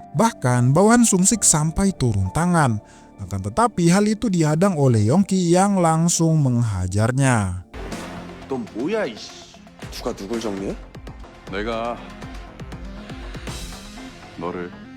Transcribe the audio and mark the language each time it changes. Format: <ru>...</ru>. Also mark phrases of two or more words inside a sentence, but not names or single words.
<id>Bahkan bawahan Sungsik sampai turun tangan. Akan tetapi hal itu dihadang oleh Yongki yang langsung menghajarnya.</id> <ko>넌 뭐야 이씨. 누가 누굴 정리해? 내가 너를</ko>